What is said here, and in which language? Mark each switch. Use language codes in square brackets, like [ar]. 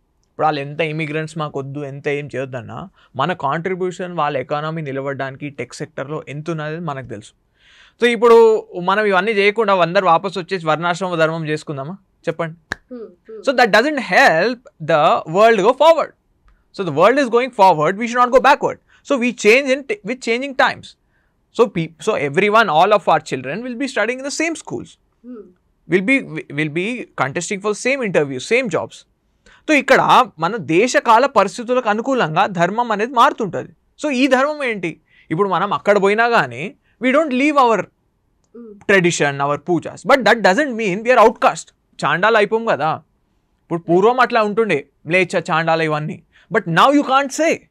[te] ఇప్పుడు వాళ్ళు ఎంత ఇమిగ్రెంట్స్ మాకు వద్దు, ఎంత ఏం చేయొద్దన్నా మన కాంట్రిబ్యూషన్ వాళ్ళ ఎకానమీ నిలబడడానికి టెక్ సెక్టర్లో ఎంత ఉన్నది మనకు తెలుసు. సో ఇప్పుడు మనం ఇవన్నీ చేయకుండా అందరు వాపస్ వచ్చేసి వర్ణాశ్రమ ధర్మం చేసుకుందామా చెప్పండి? [en] So that doesn't help the world go forward. So the world is going forward, we should not go backward. So we change with changing times. So everyone, all of our children will be studying in the same schools, will be contesting for same interviews, same jobs. [te] So ఇక్కడ మన దేశకాల పరిస్థితులకు అనుకూలంగా ధర్మం అనేది మారుతుంటుంది. So ఈ ధర్మం ఏంటి, ఇప్పుడు మనం అక్కడ పోయినా కానీ [en] We don't leave our tradition, our pujas, but that doesn't mean we are outcast. [te] చాండాలు అయిపోం కదా, ఇప్పుడు పూర్వం అట్లా ఉంటుండే లేచ చాండాల ఇవన్నీ, [en] But now you can't say.